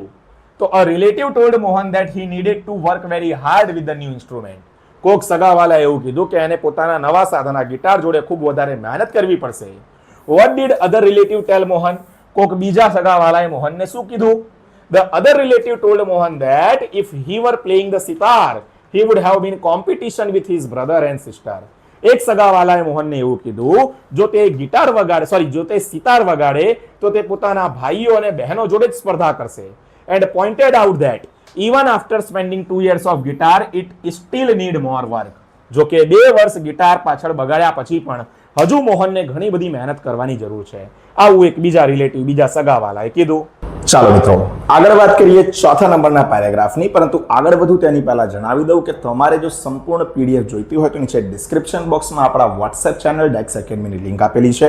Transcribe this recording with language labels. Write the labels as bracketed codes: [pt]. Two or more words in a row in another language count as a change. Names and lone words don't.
[en] તો a relative told Mohan that he needed to work very hard with the new instrument. [gu] કોક સગાવાલાએ એવું કીધું કે એને પોતાના નવા સાધના ગિટાર જોડે ખૂબ વધારે મહેનત કરવી પડશે. [en] What did other relative tell Mohan? [gu] કોક બીજા સગાવાલાએ મોહનને શું કીધું? [en] The other relative told Mohan that if he were playing the sitar he would have been competition with his brother and sister. [gu] એક સગાવાલાએ મોહનને એવું કીધું જો તે ગિટાર વગાડે જો તે સિતાર વગાડે તો તે પોતાના ભાઈઓ અને બહેનો જોડે જ સ્પર્ધા કરશે. [en] and pointed out that even after spending 2 years of guitar it still need more work. [gu] જો કે 2 વર્ષ ગિટાર પાછળ બગાડ્યા પછી પણ હજુ મોહનને ઘણી બધી મહેનત કરવાની જરૂર છે. આવું એક બીજા રિલેટિવ બીજા સગાવાલાએ કીધું. ચાલો મિત્રો, આગળ વાત કરીએ ચોથા નંબરના પેરેગ્રાફની. પરંતુ આગળ વધુ તેની પહેલા જણાવી દઉં કે તમારે જો સંપૂર્ણ પીડીએફ જોઈતી હોય તો નીચે ડિસ્ક્રિપ્શન બોક્સમાં આપણા વોટ્સએપ ચેનલ ડેક્સ એકેડમીની લિંક આપેલી છે.